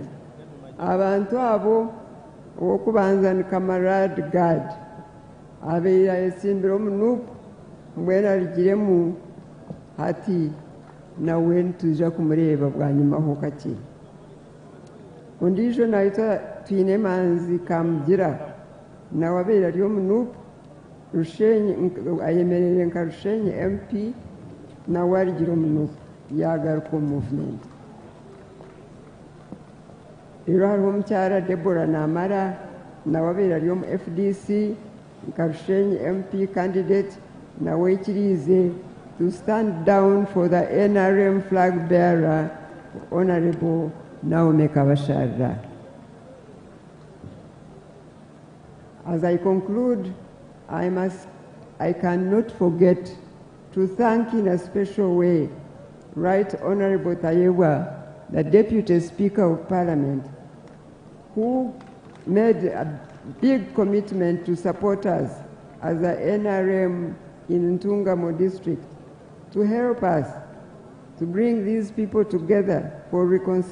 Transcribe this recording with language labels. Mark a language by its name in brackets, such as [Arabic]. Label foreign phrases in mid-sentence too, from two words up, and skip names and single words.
[Nyankole] Abantu abo ow'okubanza ni Camarade Gad abeire ayesimbire omu NUP mbwenu arigiremu hati nawe nituja kumureeba bwanyimaho kake. Ondiijo naitwa twine Manzi Kamugira nawe abeire ari omu NUP ayemereire nka Rushenyi MP nawe arigira omu NUP yagaruka omu movement. Rero hariho omukyala Deborah Namara nawe abeire ari omu FDC nka Rushenyi [English] MP candidate [Nyankole] nawe ikiriize [English] to stand down for the NRM flag bearer [Nyankole] Honorable Naomi Kabasharira. [English] As I conclude, I cannot forget to thank in a special way Right Honorable Tayewa, the Deputy Speaker of Parliament, who made a big commitment to support us as the NRM in Ntungamo district to help us to bring these people together for reconciliation.